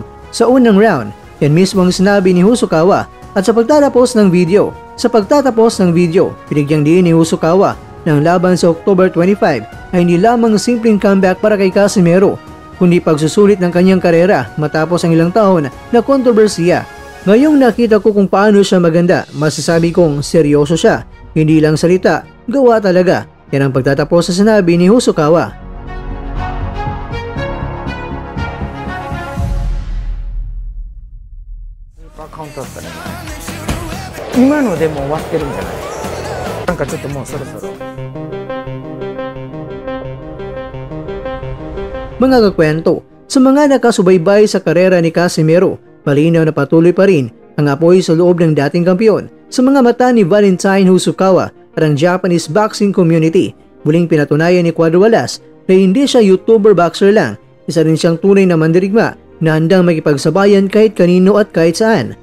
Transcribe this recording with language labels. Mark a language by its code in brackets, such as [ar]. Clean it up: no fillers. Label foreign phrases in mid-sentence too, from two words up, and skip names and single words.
[tl] Sa unang round, yan mismo ang sinabi ni Husukawa at sa pagtatapos ng video, pinigyang diin ni Husukawa ng laban sa October 25 ay hindi lamang simpleng comeback para kay Casimero, kundi pagsusulit ng kanyang karera matapos ang ilang taon na kontrobersiya. Ngayong nakita ko kung paano siya maganda, masasabi kong seryoso siya, hindi lang salita, gawa talaga. Yan ang pagtatapos sa sinabi ni Husukawa. [ja] カウントだったね。今のでも終わってるんじゃない？なんかちょっともうそろそろ。 [tl] Mga kakwento, sa mga nakasubaybay sa karera ni Casimero, malinaw na patuloy pa rin ang apoy sa loob ng dating kampiyon. Sa mga mata ni Valentine Husukawa at ang [en] Japanese boxing community, [tl] muling pinatunayan ni Cuadualas na hindi siya [en] YouTuber boxer [tl] lang, isa rin siyang tunay na mandirigma na handang makipagsabayan kahit kanino at kahit saan.